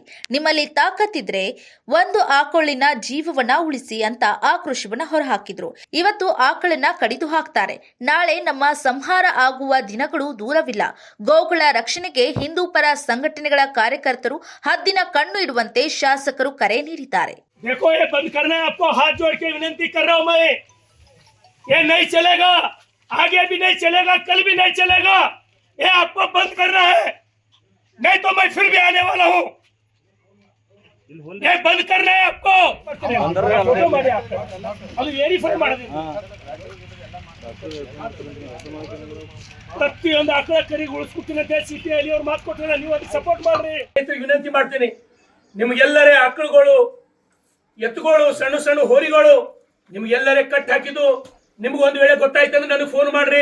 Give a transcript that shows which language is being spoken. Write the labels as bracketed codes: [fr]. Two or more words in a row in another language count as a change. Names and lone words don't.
[kn] ನಿಮ್ಮಲ್ಲಿ ತಾಕತ್ತಿದ್ರೆ ಒಂದು ಆಕಳಿನ ಜೀವವನ್ನ ಉಳಿಸಿ ಅಂತ ಆಕ್ರೋಶವನ್ನ ಹೊರಹಾಕಿದ್ರು. ಇವತ್ತು ಆಕಳನ್ನ ಕಡಿದು ಹಾಕ್ತಾರೆ, ನಾಳೆ ನಮ್ಮ ಸಂಹಾರ ಆಗುವ ದಿನಗಳು ದೂರವಿಲ್ಲ. ಗೋಗಳ ರಕ್ಷಣೆಗೆ ಹಿಂದೂ ಪರ ಸಂಘಟನೆಗಳ ಕಾರ್ಯಕರ್ತರು ಹದ್ದಿನ ಕಣ್ಣು ಇಡುವಂತೆ ಶಾಸಕರು ಕರೆ ನೀಡಿದ್ದಾರೆ. [hi] देखो ये बंद करना है, आपको हाथ जोड़ के विनती कर रहा हूं मैं। ये नहीं चलेगा, आगे भी नहीं चलेगा, कल भी नहीं चलेगा। ये आपको बंद करना है, नहीं तो मैं फिर भी आने वाला हूं। ये बंद करना है आपको। [kn] ಅದು ವೆರಿಫೈ ಮಾಡಬೇಕು. ಪ್ರತಿಯೊಂದು ಆಕಳ ಕರಿಗೆ ಉಳಿಸ್ಕೊಡ್ತೀನಿ ಸಿಟಿಯಲ್ಲಿ ಅವ್ರು ಮಾತು ಕೊಟ್ಟಿಲ್ಲ, ನೀವು ಅದಕ್ಕೆ ಸಪೋರ್ಟ್ ಮಾಡ್ರಿ. ವಿನಂತಿ ಮಾಡ್ತೀನಿ, ನಿಮ್ಗೆಲ್ಲರೇ ಆಕಳುಗಳು, ಎತ್ತುಗಳು, ಸಣ್ಣ ಸಣ್ಣ ಹೋರಿಗಳು ನಿಮ್ಗೆಲ್ಲರೇ ಕಟ್ ಹಾಕಿದ್ದು ನಿಮ್ಗೆ ಒಂದು ವೇಳೆ ಗೊತ್ತಾಯ್ತಂದ್ರೆ ನನಗೆ ಫೋನ್ ಮಾಡ್ರಿ.